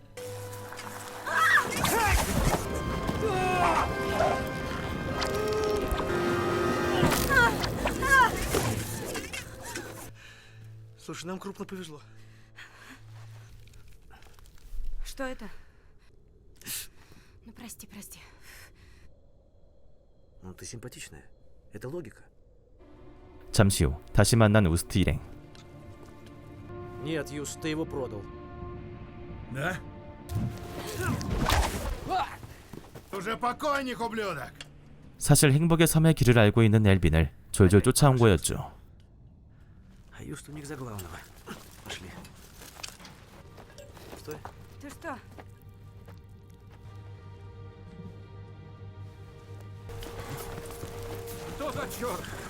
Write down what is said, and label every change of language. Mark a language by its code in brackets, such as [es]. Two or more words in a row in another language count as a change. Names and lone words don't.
[ru] Слушай, нам крупно повезло. Что это? Ну, прости. Ну, ты симпатичная. Это логика. [ko] 잠시 후 다시 만난 우스트 일행. [ru] Нет, Юс, ты его продал. Да? Уже покойник, ублюдок! [ko] 사실 행복의 섬의 길을 알고 있는 엘빈을 졸졸 쫓아온 거였죠. [ru] А Юст у них за главного. Пошли. Стой. Ты что? Что за черт?